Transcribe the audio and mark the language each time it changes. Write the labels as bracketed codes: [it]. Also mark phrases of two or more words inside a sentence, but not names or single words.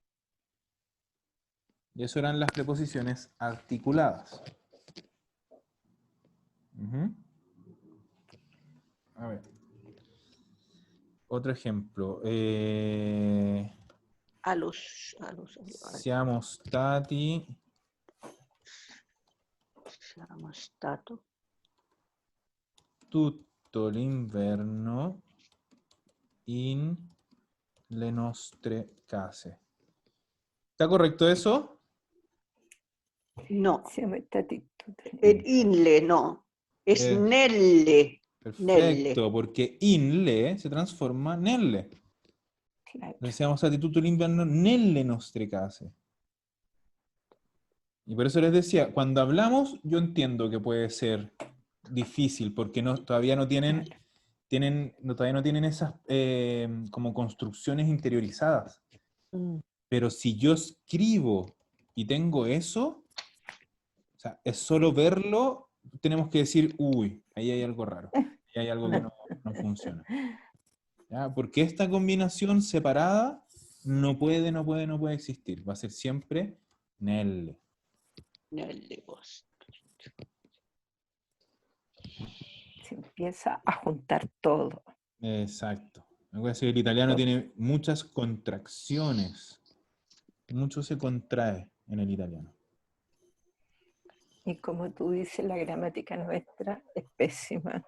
[es] Y eso eran las preposiciones articuladas. Ujú. A ver. Otro ejemplo. A los [it] Siamo stati siamo stato tutto l'inverno in le nostre case. [es] ¿Está correcto eso? no, [it] Siamo stati tutti. [es] inle no, es Eh, [it] nelle. [es] Perfecto, porque inle se transforma nelle. Claro. [it] Siamo stati tutto l'inverno nelle nostre case. [es] Y por eso les decía, cuando hablamos, yo entiendo que puede ser difícil, porque todavía no tienen, todavía no tienen esas como construcciones interiorizadas. Mm. Pero si yo escribo y tengo eso, o sea, es solo verlo, tenemos que decir, uy, ahí hay algo raro, ahí hay algo que no funciona. ¿Ya? Porque esta combinación separada no puede existir. Va a ser siempre nelle. [it] Nelle vostre. [es] Se empieza a juntar todo. Exacto. Acuérdense que el italiano tiene muchas contracciones. Mucho se contrae en el italiano. Y como tú dices, la gramática nuestra es pésima.